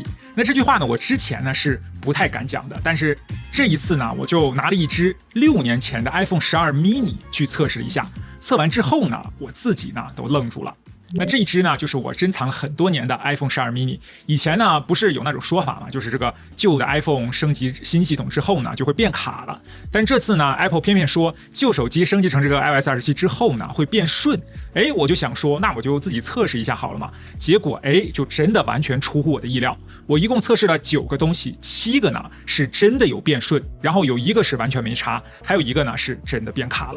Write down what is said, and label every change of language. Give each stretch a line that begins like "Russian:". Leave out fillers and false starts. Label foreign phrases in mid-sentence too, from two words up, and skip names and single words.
Chinese: 那這句話呢，我之前呢是不太敢講的，但是這一次呢，我就拿了一支6年前的 iPhone 12 mini 去測試了一下。測完之後呢，我自己呢都愣住了。那這一支呢，就是我珍藏了很多年的 iPhone 12 mini。以前呢，不是有那種說法嘛，就是這個舊的 iPhone 升級新系統之後呢，就會變卡了。但這次呢 ，Apple 偏偏說舊手機升級成這個 iOS 27之後呢，會變順。我就想說，那我就自己測試一下好了嘛。結果就真的完全出乎我的意料。我一共測試了9個東西，7個呢是真的有變順，然後有1個是完全沒差，還有1個呢是真的變卡了。